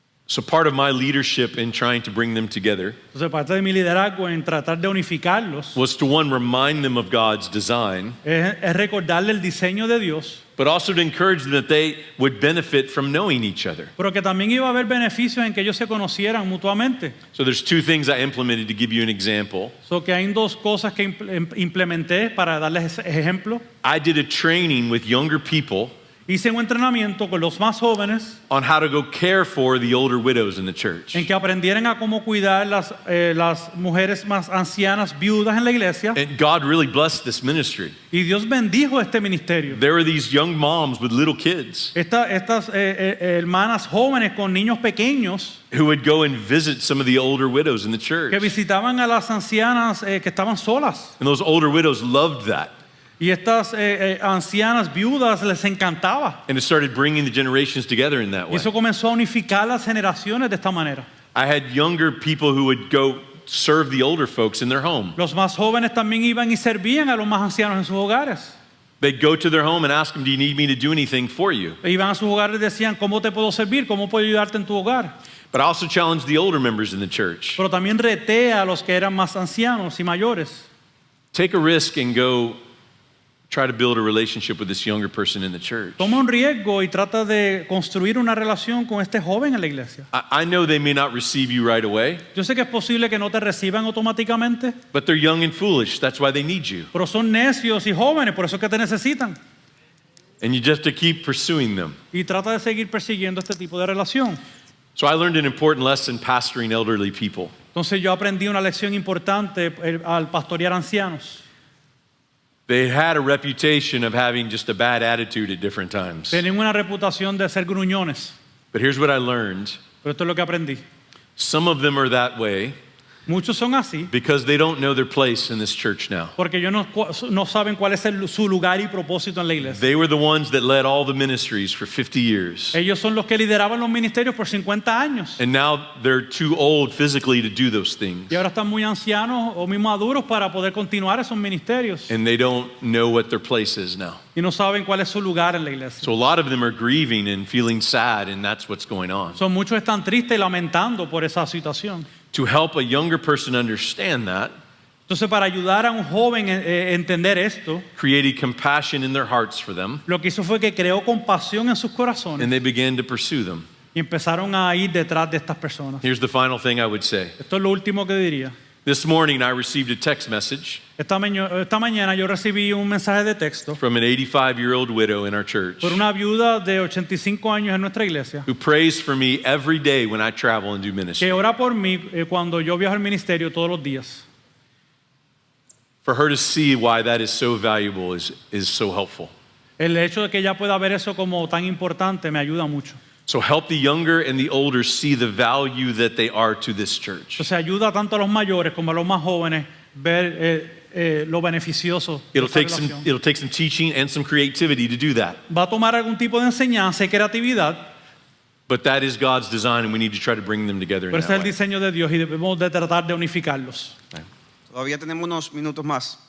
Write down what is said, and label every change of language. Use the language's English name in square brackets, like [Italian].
[English] So part of my leadership in trying to bring them together [Spanish] Entonces, parte de mi liderazgo en tratar de unificarlos [English] was to, one, remind them of God's design, [Spanish] es recordarle el diseño de Dios, [English] but also to encourage them that they would benefit from knowing each other. [Spanish] pero que también iba a haber beneficios en que ellos se conocieran mutuamente. [English] So there's two things I implemented to give you an example. [Spanish] So que hay dos cosas que implementé para darles ejemplo. [English] I did a training with younger people [Spanish] Hice un entrenamiento con los más jóvenes [English] on how to go care for the older widows in the church. [Spanish] en que aprendieran a cómo cuidar las mujeres más ancianas, viudas en la iglesia. [English] And God really blessed this ministry. [Spanish] Y Dios bendijo este ministerio. [English] There were these young moms with little kids [Spanish] Estas hermanas jóvenes con niños pequeños [English] who would go and visit some of the older widows in the church. [Spanish] que visitaban a las ancianas que estaban solas. [English] And those older widows loved that. [Spanish] Y estas ancianas viudas les encantaba. [English] And it started bringing the generations together in that [Spanish] Y [English] way. [Spanish] eso comenzó a unificar las generaciones de esta manera. [English] I had younger people who would go serve the older folks in their home. [Spanish] Los más jóvenes también iban y servían a los más ancianos en sus hogares. [English] They'd go to their home and ask them, do you need me to do anything for you? [Spanish] Iban a sus hogares y decían, ¿cómo te puedo servir? ¿Cómo puedo ayudarte en tu hogar? [English] But I also challenged the older members in the church. [Spanish] Pero también reté a los que eran más ancianos y mayores. [English] Take a risk and go try to build a relationship with this younger person in the church. [Spanish] Toma un riesgo y trata de construir una relación con este joven en la iglesia. [English] I know they may not receive you right away, [Spanish] Yo sé que es posible que no te reciban automáticamente, [English] but they're young and foolish. That's why they need you. [Spanish] pero son necios y jóvenes, por eso es que te necesitan. [English] And you just have to keep pursuing them. [Spanish] Y trata de seguir persiguiendo este tipo de relación. [English] So I learned an important lesson pastoring elderly people. [Spanish] Entonces yo aprendí una lección importante al pastorear ancianos. [English] They had a reputation of having just a bad attitude at different times. [Spanish] Tenían una reputación de ser gruñones, [English] But here's what I learned. [Spanish] pero esto es lo que aprendí. [English] Some of them are that way [Spanish] Muchos son así [English] because they don't know their place in this church now. [Spanish] porque ellos no saben cuál es su lugar y propósito en la iglesia. [English] They were the ones that led all the ministries for 50 years. [Spanish] Ellos son los que lideraban los ministerios por 50 años. [English] And now they're too old physically to do those things. [Spanish] Y ahora están muy ancianos o muy maduros para poder continuar esos ministerios. [English] And they don't know what their place is now. [Spanish] Y no saben cuál es su lugar en la iglesia. [English] So a lot of them are grieving and feeling sad, and that's what's going on. [Spanish] Son muchos están tristes y lamentando por esa situación. [English] To help a younger person understand that, [Spanish] Entonces, para ayudar a un joven a entender esto, [English] created compassion in their hearts for them, [Spanish] lo que hizo fue que creó compasión en sus corazones [English] and they began to pursue them. [Spanish] y empezaron a ir detrás de estas personas. [English] Here's the final thing I would say. [Spanish] Esto es lo último que diría. [English] This morning I received a text message [Spanish] Esta mañana yo recibí un mensaje de texto [English] from an 85-year-old widow in our church [Spanish] por una viuda de 85 años en nuestra iglesia [English] who prays for me every day when I travel and do [Spanish] que [English] ministry. [Spanish] ora por mí cuando yo viajo al ministerio todos los días. [English] For her to see why that is so valuable is so helpful. [Spanish] El hecho de que ella pueda ver eso como tan importante me ayuda mucho. [English] So help the younger and the older see the value that they are to this church. [Spanish] Entonces ayuda tanto a los mayores como a los más jóvenes ver lo beneficioso de esa relación. [English] It'll take some teaching and some creativity to do that. [Spanish] Va a tomar algún tipo de enseñanza y creatividad, [English] But that is God's design, and we need to try to bring them together in [Spanish] pero ese [English] that [Spanish] es el [English] way. [Spanish] diseño de Dios y debemos de tratar de unificarlos. Todavía tenemos unos minutos más.